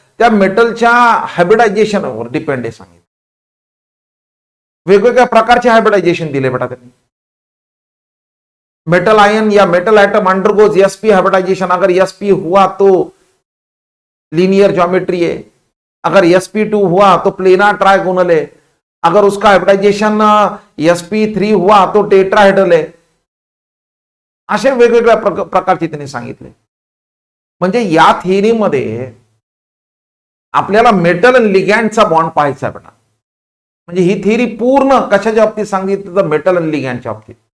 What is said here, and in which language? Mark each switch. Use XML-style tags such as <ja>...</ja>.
<mr>त्या मेटलच्या हायब्रिडायझेशनवर डिपेंड आहे सांगितलं. वेगवेगळ्या प्रकारचे हायब्रिडायझेशन दिले बेटा त्यांनी.</mr> <hi>मेटल आयन या metal atom undergoes sp hybridisation. अगर sp हुआ तो लीनियर ज्योमेट्री है, अगर sp2 हुआ तो प्लेनार ट्राइगोनल है, अगर उसका हाइब्रिडाइजेशन sp3 हुआ तो टेट्राहेड्रल है.</hi> <mr>असे वेगवेगळ्या प्रकारचे त्यांनी सांगितले. म्हणजे या थिअरीमध्ये आपल्याला मेटल आणि लिगॅंडचा बॉन्ड पाहायचा बेटा. म्हणजे ही थिअरी पूर्ण कशाच्या बाबतीत सांगितलं तर मेटल आणि लिगॅंडच्या बाबतीत.</mr>